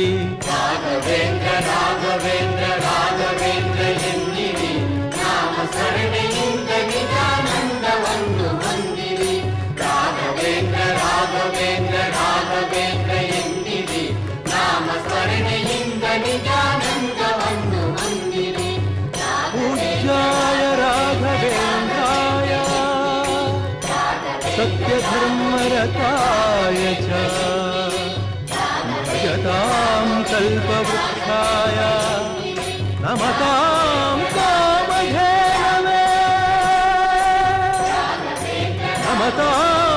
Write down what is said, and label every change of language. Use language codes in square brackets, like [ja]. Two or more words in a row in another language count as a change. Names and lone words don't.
[kn] ರಾಘವೇಂದ್ರ ರಾಘವೇಂದ್ರ ರಾಘವೇಂದ್ರ ಎನ್ನಿರಿ, ನಾಮ ಸ್ಮರಣೆಯಿಂದ ನಿಜಾನಂದವನ್ನು ಹೊಂದಿರಿ. ರಾಘವೇಂದ್ರ ರಾಘವೇಂದ್ರ ರಾಘವೇಂದ್ರ ಎನ್ನಿರಿ, ನಾಮ ಸ್ಮರಣೆಯಿಂದ ನಿಜಾನಂದವನ್ನು ಹೊಂದಿರಿ. [sa] पूज्याय राघवेन्द्राय सत्यधर्मरताय च भजतां कल्पवृक्षाय नमतां कामधेनवे नमतां